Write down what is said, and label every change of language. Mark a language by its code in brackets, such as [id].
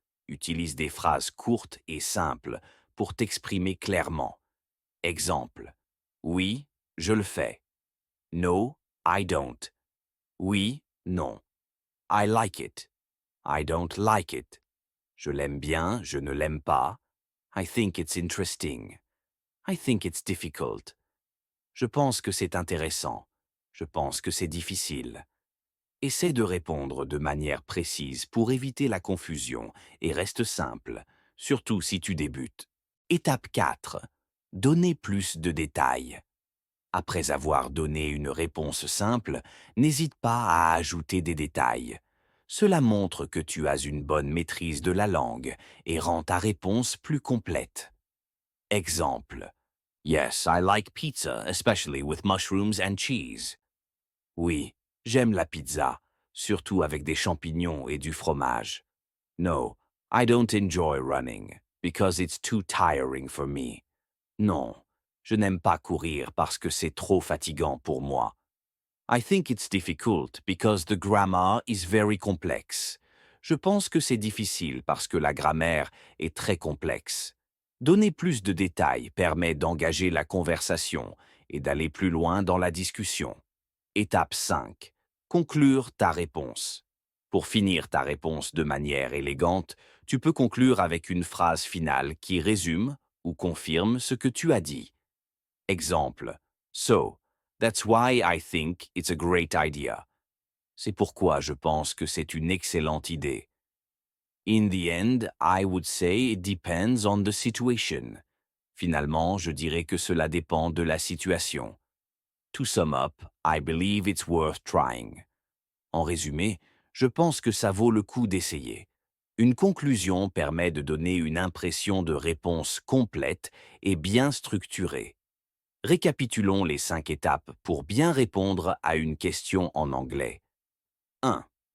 [fr] Utilise des phrases courtes et simples pour t'exprimer clairement. Exemple. Oui, je le fais. [en] No, I don't. [fr] Oui, non. [en] I like it. I don't like it. [fr] Je l'aime bien, je ne l'aime pas. [en] I think it's interesting. I think it's difficult. [fr] Je pense que c'est intéressant. Je pense que c'est difficile. Essaie de répondre de manière précise pour éviter la confusion et reste simple, surtout si tu débutes. Étape 4. Donner plus de détails. Après avoir donné une réponse simple, n'hésite pas à ajouter des détails. Cela montre que tu as une bonne maîtrise de la langue et rend ta réponse plus complète. Exemple. [en] Yes, I like pizza, especially with mushrooms and cheese. [fr] Oui, j'aime la pizza, surtout avec des champignons et du fromage. [en] No, I don't enjoy running, because it's too tiring for me. [fr] Non, je n'aime pas courir parce que c'est trop fatigant pour moi. [en] I think it's difficult because the grammar is very complex. [fr] Je pense que c'est difficile parce que la grammaire est très complexe. Donner plus de détails permet d'engager la conversation et d'aller plus loin dans la discussion. Étape 5. Conclure ta réponse. Pour finir ta réponse de manière élégante, tu peux conclure avec une phrase finale qui résume ou confirme ce que tu as dit. Exemple. [en] So, that's why I think it's a great idea. [fr] C'est pourquoi je pense que c'est une excellente idée. [en] In the end, I would say it depends on the situation. [fr] Finalement, je dirais que cela dépend de la situation. [en] To sum up, I believe it's worth trying. [fr] En résumé, je pense que ça vaut le coup d'essayer. Une conclusion permet de donner une impression de réponse complète et bien structurée. Récapitulons les 5 étapes pour bien répondre à une question en anglais. 1.